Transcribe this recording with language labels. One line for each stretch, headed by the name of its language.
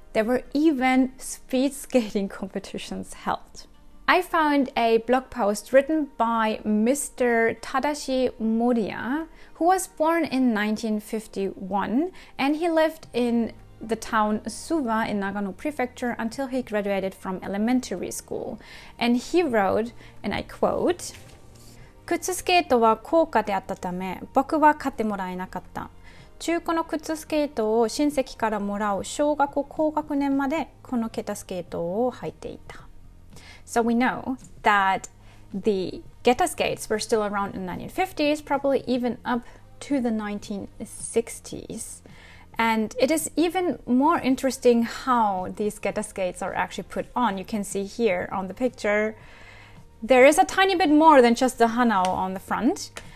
English: There were even speed skating competitions held. I found a blog post written by Mr. Tadashi Moriya, who was born in 1951, and he lived in the town Suwa in Nagano Prefecture until he graduated from elementary school. And he wrote, and I quote,
Japanese: 靴スケートは高価であったため、僕は買ってもらえなかった。中古の靴スケートを親戚からもらう小学校高学年までこのゲタスケートを履いていた。
English: So we know that the geta skates were still around in the 1950s, probably even up to the 1960s. And it is even more interesting how these geta skates are actually put on. You can see here on the picture, there is a tiny bit more than just the hanao on the front.